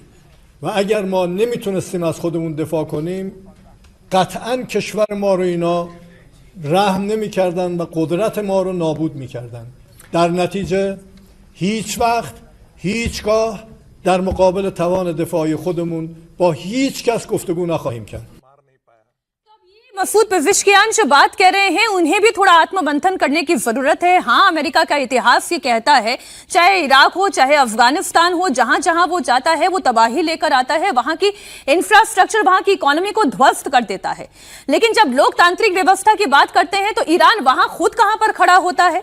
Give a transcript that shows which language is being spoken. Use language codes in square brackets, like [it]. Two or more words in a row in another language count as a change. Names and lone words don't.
[fa] و اگر ما نمیتونستیم از خودمون دفاع کنیم، قطعاً کشور ما رو اینا رحم نمیکردن و قدرت ما رو نابود میکردن. در نتیجه هیچ وقت، هیچگاه در مقابل توان دفاعی خودمون با هیچ کس گفتگو نخواهیم کرد. [hi] मसूद पेज़ेश्कियान जो बात कह रहे हैं उन्हें भी थोड़ा आत्ममंथन करने की जरूरत है। हाँ, अमेरिका का इतिहास ये कहता है, चाहे इराक हो चाहे अफगानिस्तान हो, जहां जहां वो जाता है वो तबाही लेकर आता है, वहां की इंफ्रास्ट्रक्चर, वहां की इकोनॉमी को ध्वस्त कर देता है। लेकिन जब लोकतांत्रिक व्यवस्था की बात करते हैं तो ईरान वहां खुद कहां पर खड़ा होता है?